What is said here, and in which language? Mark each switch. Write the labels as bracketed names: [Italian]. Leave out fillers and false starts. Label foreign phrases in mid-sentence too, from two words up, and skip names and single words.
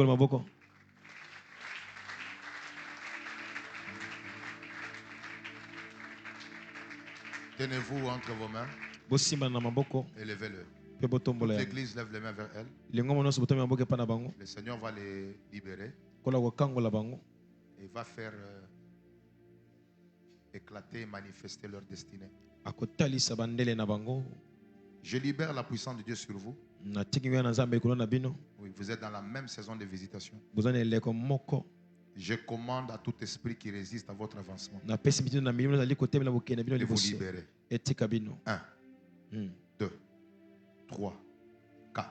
[French] Tenez-vous entre vos mains. Élevez-le. Toute l'église lève les mains vers elle. Le Seigneur va les libérer. Il va faire éclater et manifester leur destinée. [Lingala] akotalisa bandele na bango. [French] Je libère la puissance de Dieu sur vous. Oui, vous êtes dans la même saison de visitation. Je commande à tout esprit qui résiste à votre avancement de vous libérer. 1, 2, 3, 4.